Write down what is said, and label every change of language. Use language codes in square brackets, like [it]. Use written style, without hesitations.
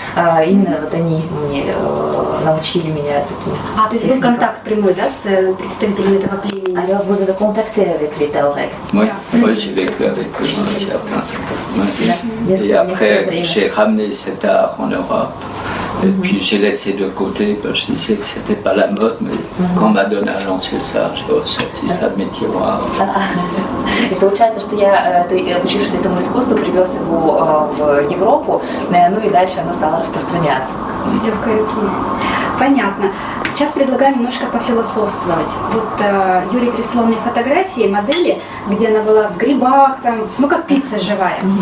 [ru] Именно вот они мне научили меня таким. То есть был контакт прямой, да, с представителями этого племени? [fr] Alors vous avez contacté avec les Tuaregs? Oui, j'ai vécu avec eux un certain temps. Et après, j'ai ramené cet art en Europe. Et puis j'ai laissé de côté, parce que je disais que c'était pas la mode, mais quand Madonna a lancé ça, j'ai ressorti ça de mes tiroirs. [ru] И получается, что я, обучившись этому искусству, привез его в Европу, ну и дальше оно стало распространяться. С легкой руки. Понятно. Сейчас предлагаю немножко пофилософствовать. Вот Юрий прислал мне фотографии модели, где она была в грибах, там, ну как пицца живая.